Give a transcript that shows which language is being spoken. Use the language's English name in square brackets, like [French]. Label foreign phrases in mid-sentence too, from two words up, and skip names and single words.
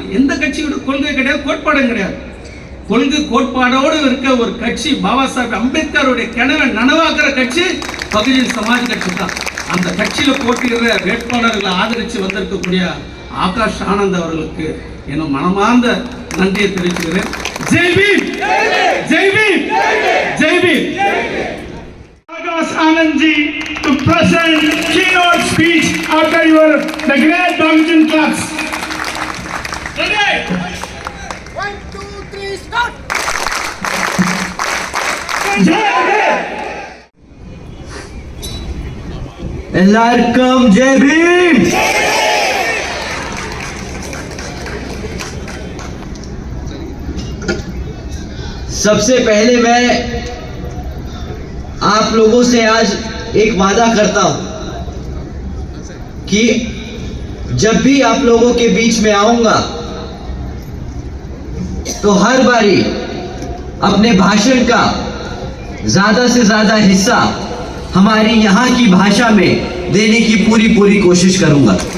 [Tamil] எந்த கட்சி கூட கொள்கை கிடையாது, கோட்பாடும் கிடையாது. கொள்கை கோட்பாடோடு இருக்க ஒரு கட்சி, பாபா சாஹேப் அம்பேத்கருடைய கனவை நனவாக்குற கட்சி பகுஜன் சமாஜ் கட்சி தான். அந்த கட்சியில போட்டியிடுற வேட்பாளர்களை ஆதரித்து வந்திருக்கக்கூடிய ஆகாஷ் ஆனந்த் அவர்களுக்கு என் மனமார்ந்த நன்றியை தெரிவிக்கிறேன். ஜெய் பீம், ஜெய் பீம், ஜெய் பீம். [English] Akash Anand ji to present keynote speech after the great Bahujan class. Ready? 1, 2, 3, start! [Tamil] எல்லாருக்கும் ஜெய் பீம். [Hindi] सबसे पहले मैं आप लोगों से आज एक वादा करता हूं कि जब भी आप लोगों के बीच में आऊंगा तो हर बारी अपने भाषण का ज्यादा से ज्यादा हिस्सा हमारी यहाँ की भाषा में देने की पूरी कोशिश करूंगा।